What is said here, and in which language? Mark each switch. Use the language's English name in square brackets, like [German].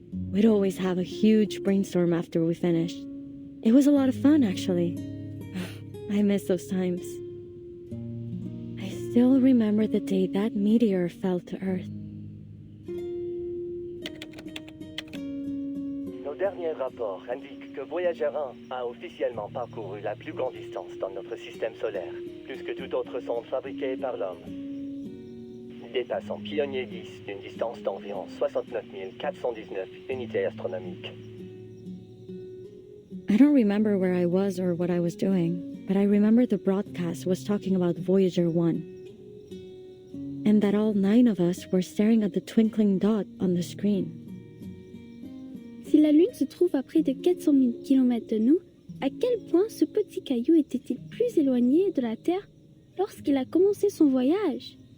[English] We'd always have a huge brainstorm after we finished. It was a lot of fun, actually. I miss those times. I still remember the day that meteor fell to Earth. [French] Nos derniers rapports indiquent que Voyager 1 a officiellement parcouru la plus grande distance dans notre système solaire, plus que toute autre sonde fabriquée par l'homme, dépassant Pionnier 10 d'une distance d'environ 69 419 unités astronomiques. [English] I don't remember where I was or what I was doing, but I remember the broadcast was talking about Voyager 1. And that all 9 of us were staring at the twinkling dot on the screen. [French] Si la Lune se trouve à près de 400 000 km de nous, à quel point ce petit caillou était-il plus éloigné de la Terre lorsqu'il a commencé son voyage?